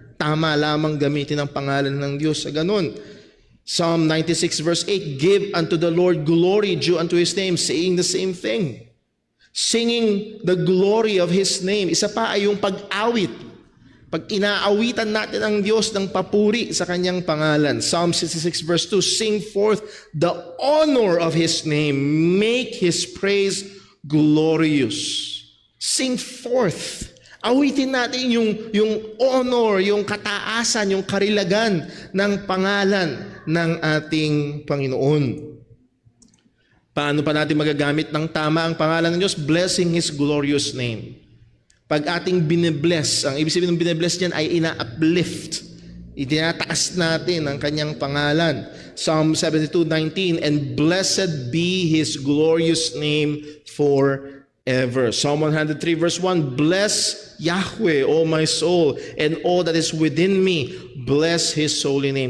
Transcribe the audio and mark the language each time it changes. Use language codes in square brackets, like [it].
[tl] Tama lamang gamitin ang pangalan ng Diyos sa ganun. [en] Psalm 96 verse 8, give unto the Lord glory due unto His name, saying the same thing. Singing the glory of His name. [tl] Isa pa ay yung pag-awit. Pag inaawitan natin ang Diyos ng papuri sa kanyang pangalan. [en] Psalm 66 verse 2, sing forth the honor of His name, make His praise glorious. Sing forth. [tl] Awitin natin yung honor, yung kataasan, yung karilagan ng pangalan ng ating Panginoon. Paano pa natin magagamit ng tama ang pangalan ng Diyos? [en] Blessing His glorious name. [tl] Pag ating binibless, ang ibig sabihin ng binibless niyan ay ina-uplift. Itinataas natin ang kanyang pangalan. [en] Psalm 72:19, and blessed be His glorious name forever. Psalm 103 verse 1, bless Yahweh, O my soul, and all that is within me, bless His holy name.